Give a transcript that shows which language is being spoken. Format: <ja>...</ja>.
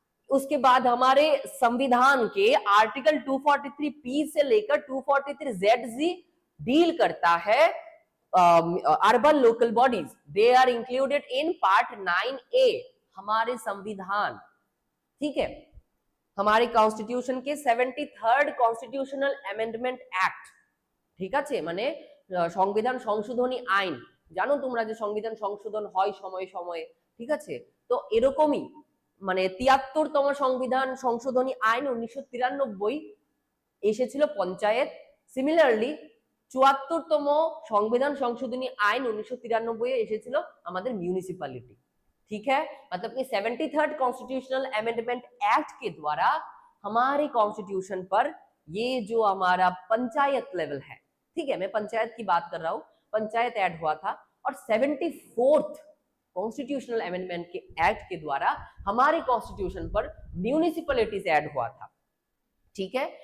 <hi>उसके बाद हमारे संविधान के आर्टिकल 243 से लेकर 243 डील करता है urban local bodies,</hi> <en>they are included in part 9A</en> <hi>हमारे संविधान, ठीक है। हमारे कॉन्स्टिट्यूशन के 73rd कॉन्स्टिट्यूशनल अमेंडमेंट एक्ट,</hi> <bn>ঠিক আছে, মানে সংবিধান সংশোধনী আইন, জানো তোমরা যে সংবিধান সংশোধন হয় সময়ে সময়ে, ঠিক আছে। তো এরকমই মানে 73তম সংবিধান সংশোধনী আইন 1993 এসেছিল পঞ্চায়েত, সিমিলারলি 74তম সংবিধান সংশোধনী আইন 1993 এসেছিল আমাদের মিউনিসিপ্যালিটি,</bn> <hi>ठीक है। मतलब कि 73rd कॉन्स्टिट्यूशनल अमेंडमेंट एक्ट के द्वारा हमारे कॉन्स्टिट्यूशन पर ये जो हमारा पंचायत लेवल है, ठीक है, मैं पंचायत की बात कर रहा हूं, पंचायत ऐड हुआ था। और 74th कॉन्स्टिट्यूशनल अमेंडमेंट के एक्ट के द्वारा हमारे कॉन्स्टिट्यूशन पर म्यूनिसिपैलिटीज ऐड हुआ था, ठीक है।</hi>